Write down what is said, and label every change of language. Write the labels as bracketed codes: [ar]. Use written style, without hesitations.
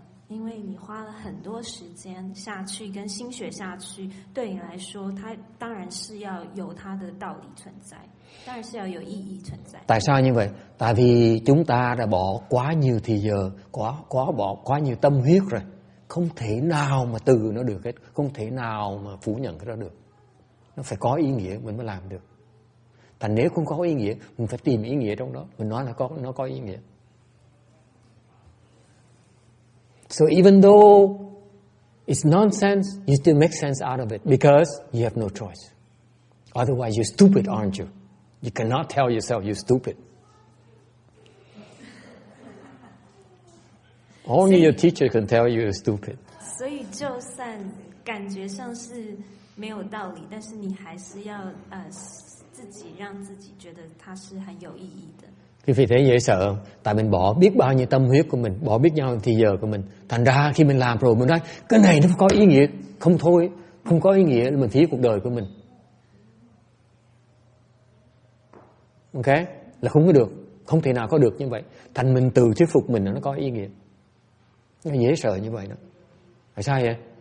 [zh] 因为你花了很多時間下去，跟心血下去，對你來說，它當然是要有它的道理存在，當然是要有意義存在。 [vi] Tại sao như vậy? Tại vì chúng ta đã bỏ quá nhiều thì giờ, bỏ quá nhiều tâm huyết rồi, không thể nào mà từ nó được hết, không thể nào mà phủ nhận cái đó được. Nó phải có ý nghĩa mình mới làm được. Thành nếu không có ý nghĩa, mình phải tìm ý nghĩa trong đó. Mình nói là nó có ý nghĩa. [en] So even though it's nonsense, you still make sense out of it because you have no choice. Otherwise, you're stupid, aren't you? You cannot tell yourself you're stupid. Only your teacher can tell you you're stupid. [zh] 所以就算感覺上是沒有道理，但是你還是要自己讓自己覺得它是很有意義的。 [vi] Vì thế dễ sợ, tại mình bỏ biết bao nhiêu tâm huyết của mình, bỏ biết bao nhiêu thì giờ của mình. Thành ra khi mình làm rồi mình nói cái này nó có ý nghĩa, không thôi, không có ý nghĩa mình phí cuộc đời của mình. Ok, là không có được, không thể nào có được như vậy. Thành mình tự thuyết phục mình là nó có ý nghĩa. Nó dễ sợ như vậy đó. Tại sao vậy?